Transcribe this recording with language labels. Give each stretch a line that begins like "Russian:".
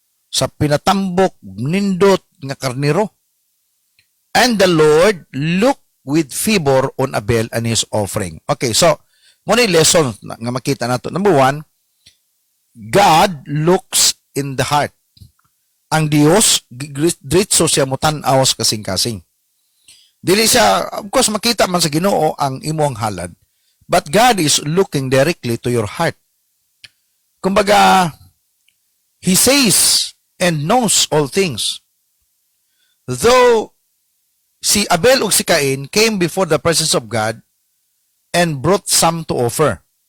Cebuano: Sa pinatambok, nindot nga karniro.
English: And the Lord looked with favor on Abel and his offering. Okay, so,
Cebuano: muna yung
English: lesson
Cebuano: nga makita nato.
English: Number 1, God looks in the heart.
Cebuano: Ang Dios, diretso siya mutan-aw sa kasing-kasing. Dili siya,
English: of course,
Cebuano: makita man sa Ginoo ang imong halad.
English: But God is looking directly to your heart. Kumbaga, He says and knows all things. Though si Abel
Cebuano: ug si
English: Cain came before the presence of God and brought some to offer.